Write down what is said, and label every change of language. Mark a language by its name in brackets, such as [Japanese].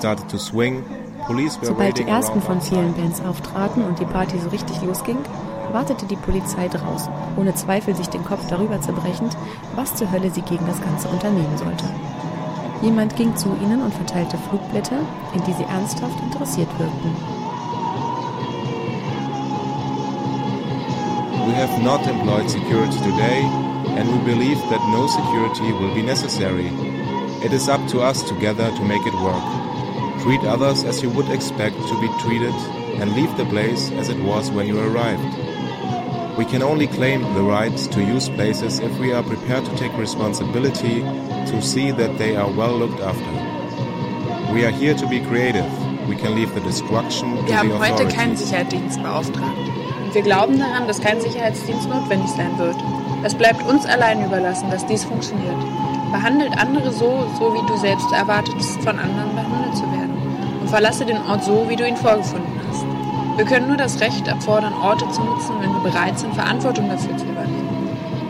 [German] Sobald die ersten von vielen Bands auftraten und die Party so richtig losging, wartete die Polizei draußen, ohne Zweifel sich den Kopf darüber zerbrechend, was zur Hölle sie gegen das Ganze unternehmen sollte. Jemand ging zu ihnen und verteilte Flugblätter, in die sie ernsthaft interessiert wirkten. [English] We have not employed security today, and we believe that no security will be necessary. It is up to us together to make it work. Treat others as you would expect to be treated and leave the place as it was when you arrived. We can only claim the right to use places if we are prepared to take responsibility to see that they are well looked after. We are here to be creative. We can leave the destruction to the authorities. [German] Wir haben heute keinen Sicherheitsdienst beauftragt. Wir glauben daran, dass kein Sicherheitsdienst notwendig sein wird. Es bleibt uns allein überlassen, dass dies funktioniert. Behandelt andere so wie du selbst erwartest, von anderen behandelt zu werden. Und verlasse den Ort so, wie du ihn vorgefunden hast. Wir können nur das Recht erfordern, Orte zu nutzen, wenn wir bereit sind, Verantwortung dafür zu übernehmen.